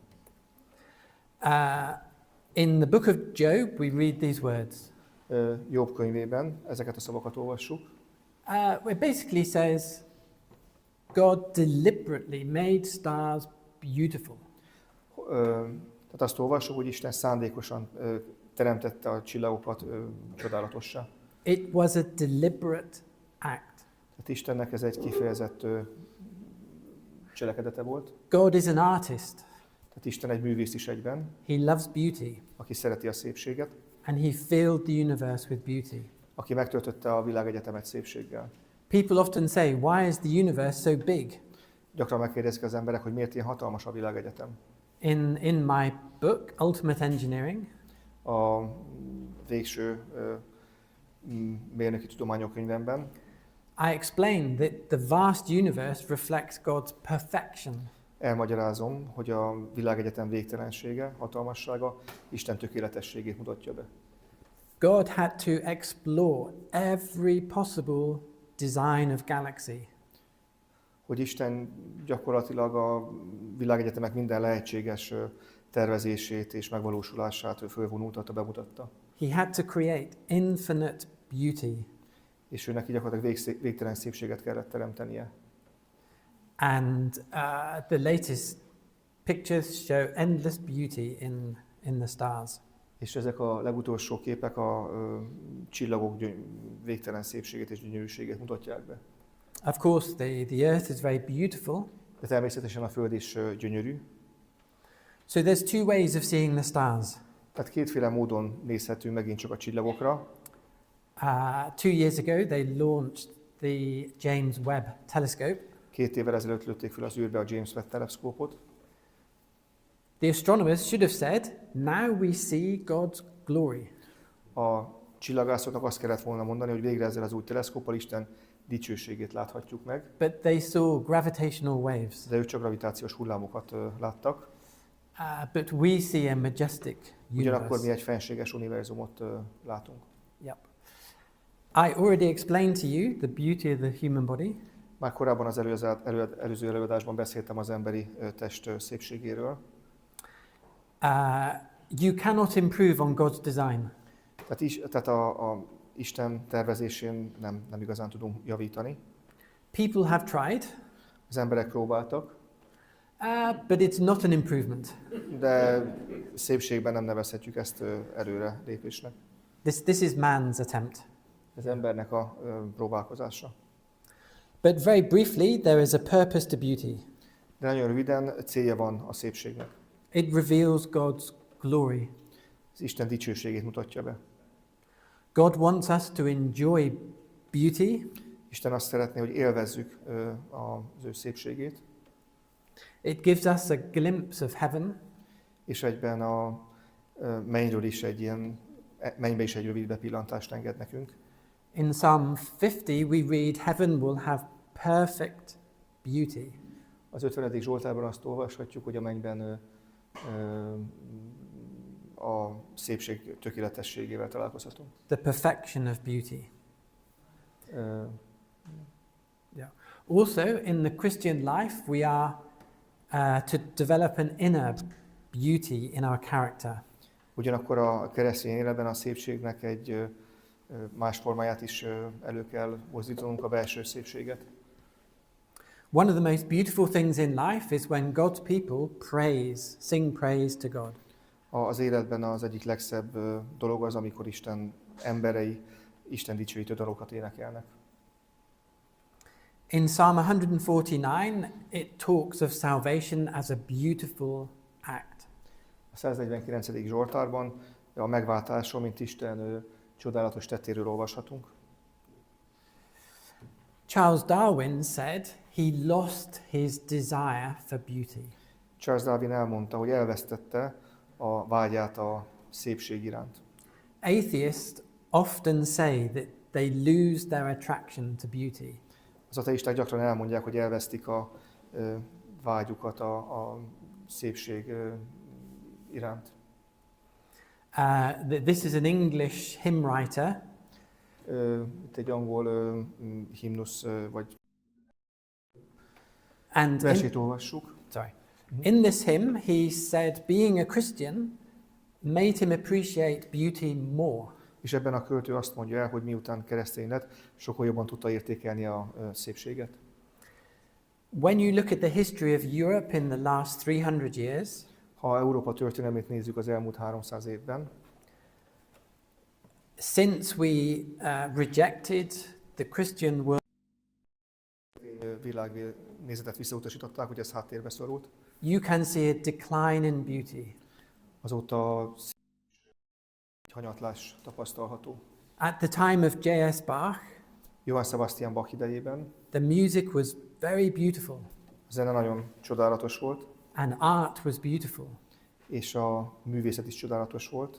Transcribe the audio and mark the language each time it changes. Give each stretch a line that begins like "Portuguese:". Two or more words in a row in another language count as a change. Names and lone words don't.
English: In the book of Job, we read these words.
Hungarian: Jobb könyvében ezeket a szavakat olvassuk.
English: It basically says, God deliberately made stars beautiful.
Hungarian: Tehát azt olvassuk, hogy Isten szándékosan teremtette a csillagokat csodálatossá.
English: It was a deliberate act.
Hungarian: Tehát Istennek ez egy kifejezett cselekedete volt.
English: God is an artist.
Hungarian: Tehát Isten egy művész is egyben.
English: He loves beauty.
Hungarian: Aki szereti a szépséget.
English: And he filled the universe with beauty.
Hungarian: Aki megtöltötte a világegyetemet szépséggel.
English: People often say, why is the universe so big?
Hungarian: Gyakran megkérdezik az emberek, hogy miért ilyen hatalmas a világegyetem.
English: In my book, Ultimate Engineering,
Hungarian: a végső mérnöki tudományok könyvemben,
English: I explain that the vast universe reflects God's perfection.
Hungarian: Elmagyarázom, hogy a világegyetem végtelensége, hatalmassága Isten tökéletességét mutatja be.
English: God had to explore every possible design of galaxy.
Hungarian: hogy Isten gyakorlatilag a világegyetemek minden lehetséges tervezését és megvalósulását fölvonultatta, bemutatta.
English: He had to create infinite beauty.
Hungarian: És ő neki gyakorlatilag végtelen szépséget kellett teremtenie.
English: And the latest pictures show endless beauty in the stars.
Hungarian: És ezek a legutolsó képek a csillagok végtelen szépségét és gyönyörűségét mutatják be.
English: Of course, the earth is very beautiful.
Hungarian: De természetesen a Föld is gyönyörű.
English: So there's two ways of seeing the stars.
Hungarian: Tehát kétféle módon nézhetünk megint csak a csillagokra.
English: 2 years ago, they launched the James Webb Telescope.
Hungarian: 2 évvel ezelőtt lőtték fel az űrbe a James Webb teleszkópot.
English: The astronomers should have said, "Now we see God's glory."
Hungarian: A csillagászoknak azt kellett volna mondani, hogy végre ezzel az új teleszkóppal Isten dicsőségét láthatjuk meg.
English: But they saw gravitational waves.
Hungarian: De ők csak gravitációs hullámokat láttak.
English: But we see a majestic
Hungarian: Ugyanakkor mi
English: universe.
Hungarian: egy fenséges univerzumot látunk.
English: Yep. I already explained to you the beauty of the human body.
Hungarian: Már korábban az előző előadásban beszéltem az emberi test szépségéről.
English: You cannot improve on God's design.
Hungarian: Tehát a Isten tervezésén nem igazán tudunk javítani.
English: People have tried,
Hungarian: Az emberek próbáltak,
English: but it's not an improvement.
Hungarian: de szépségben nem nevezhetjük ezt előre lépésnek.
English: This is man's attempt.
Hungarian: Ez embernek a próbálkozása.
English: But very briefly, there is a purpose to beauty.
Hungarian: De nagyon röviden célja van a szépségnek.
English: It reveals God's glory.
Hungarian: Az Isten dicsőségét mutatja be.
English: God wants us to enjoy beauty.
Hungarian: Isten azt szeretné, hogy élvezzük az ő szépségét.
English: It gives us a glimpse of heaven.
Hungarian: És egyben a mennyről is mennybe is egy rövid bepillantást enged nekünk.
English: In Psalm 50, we read, "Heaven will have perfect beauty."
Hungarian: Az 50. Zsoltárban azt olvashatjuk, hogy a mennyben a szépség tökéletességével találkozhatunk.
English: The perfection of beauty. Uh, Yeah. Also, in the Christian life, we are to develop an inner beauty in our character.
Hungarian: Ugyanakkor a keresztény életben a szépségnek egy más formáját is elő kell mozdítanunk, a belső szépséget.
English: One of the most beautiful things in life is when God's people sing praise to God.
Hungarian: Az életben az egyik legszebb dolog az, amikor Isten emberei Isten dicsőítő dalokat énekelnek.
English: In Psalm 149, it talks of salvation as a beautiful act.
Hungarian: A 149. Zsoltárban a megváltásról, mint Isten csodálatos tettéről olvashatunk.
English: Charles Darwin said he lost his desire for beauty.
Hungarian: Charles Darwin elmondta, hogy elvesztette a vágyát a szépség iránt.
English: Atheists often say that they lose their attraction to beauty.
Hungarian: Az ateisták gyakran elmondják, hogy elvesztik a vágyukat a szépség iránt.
English: This is an English hymn writer.
Hungarian: Itt egy angol himnusz vagy versét olvassuk.
English: In this hymn, he said being a Christian made him appreciate beauty more.
Hungarian: És ebben a költő azt mondja el, hogy miután keresztény lett, sokkal jobban tudta értékelni a szépséget.
English: When you look at the history of Europe in the last 300 years,
Hungarian: ha Európa történelmét nézzük az elmúlt 300 évben,
English: since we rejected the Christian world,
Hungarian: világnézetet visszautasították, hogy ez háttérbe szorult.
English: You can see a decline in beauty.
Hungarian: Azóta egy hanyatlás tapasztalható.
English: At the time of J.S. Bach,
Hungarian: Johann Sebastian Bach idejében
English: the music was very beautiful.
Hungarian: A zene nagyon csodálatos volt.
English: And art was beautiful.
Hungarian: És a művészet is csodálatos volt.